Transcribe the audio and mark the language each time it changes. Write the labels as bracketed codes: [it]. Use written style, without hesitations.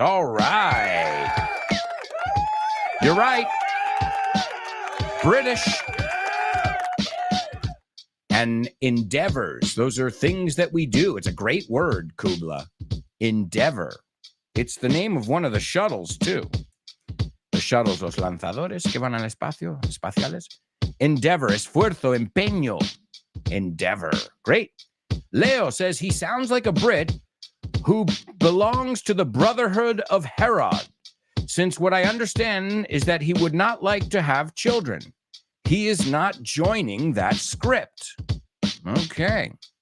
[en] All right. You're right. British and endeavors. Those are things that we do. It's a great word, Kubla. Endeavor. It's the name of one of the shuttles, too. The shuttles, [es] los lanzadores que van al espacio, espaciales. Endeavor, esfuerzo, empeño. [en] Endeavor. Great. Leo says he sounds like a Brit who belongs to the Brotherhood of Herod, since what I understand is that he would not like to have children. He is not joining that script. Okay.